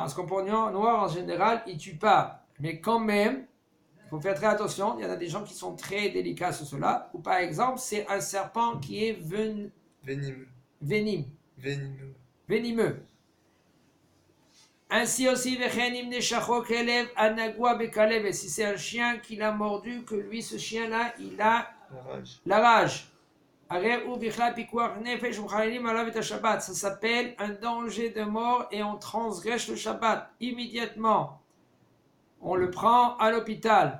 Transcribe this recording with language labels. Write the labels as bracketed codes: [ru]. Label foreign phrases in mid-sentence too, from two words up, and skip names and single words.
[fr] Un scorpion noir en général, il ne tue pas. Mais quand même, il faut faire très attention. Il y en a des gens qui sont très délicats sur cela. Ou par exemple, c'est un serpent qui est venimeux. Ainsi aussi, Vechen im neshachok elev anagua bekalev. Et si c'est un chien qui l'a mordu, que lui, ce chien-là, il a La rage. la rage. Ça s'appelle un danger de mort et on transgresse le Shabbat immédiatement. On le prend à l'hôpital.